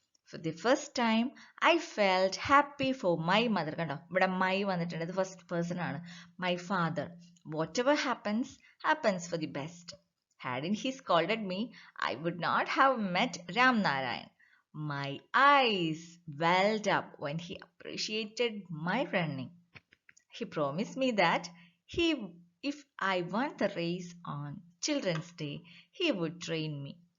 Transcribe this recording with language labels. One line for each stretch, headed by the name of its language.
English: For the first time, I felt happy for my mother.
Malayalam: കണ്ടോ, ഇവിടെ my വന്നിട്ടുണ്ട്, ഇത് ഫസ്റ്റ് പേഴ്സൺ ആണ്.
English: My father. Whatever happens, happens for the best. Hadn't he scolded me, I would not have met Ramnarayan. My eyes welled up when he appreciated my running. He promised me that if I won the race on Children's Day, he would train me.